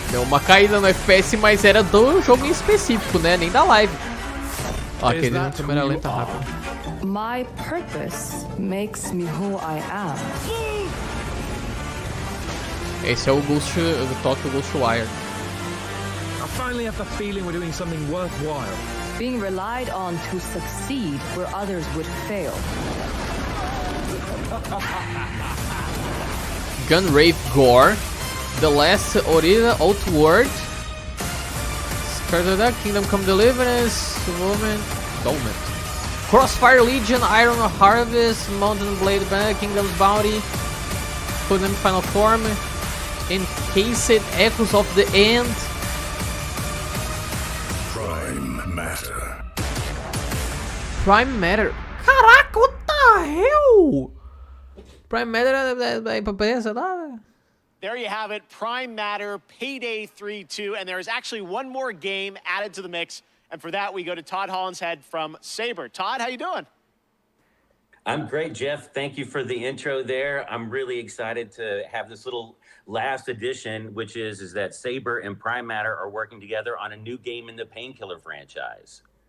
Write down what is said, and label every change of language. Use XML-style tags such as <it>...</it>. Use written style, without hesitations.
<pt>Deu uma caída no FPS, mas era do jogo em específico, né? Nem da live. Ó, aquele na câmera lenta rápida.</pt> <en>My purpose makes me who I am.</en> <pt>Esse é o Ghost, o Tokyo Ghostwire.</pt> <en>I finally have the feeling we're doing something worthwhile. Being relied on to succeed where others would fail. Gunrave Gore. The Last Orida Outward. Kingdom Come Deliverance. Dolmen. Crossfire Legion, Iron Harvest, Mountain Blade Banner, Kingdom's Bounty, Codename Final Form, Encased Echoes of the End. Prime Matter. Prime Matter.</en> <pt>Caraca,</pt> <en>what the hell?</en> <pt>Prime Matter é pra pensa, tá?</pt> <en>There you have it, Prime Matter, Payday 3-2, and there is actually one more game added to the mix, and for that we go to Todd Hollinshead from Saber. Todd, how you doing? I'm great, Jeff. Thank you for the intro there. I'm really excited to have this little last edition, which is that Saber and Prime Matter are working together on a new game in the Painkiller franchise.</en>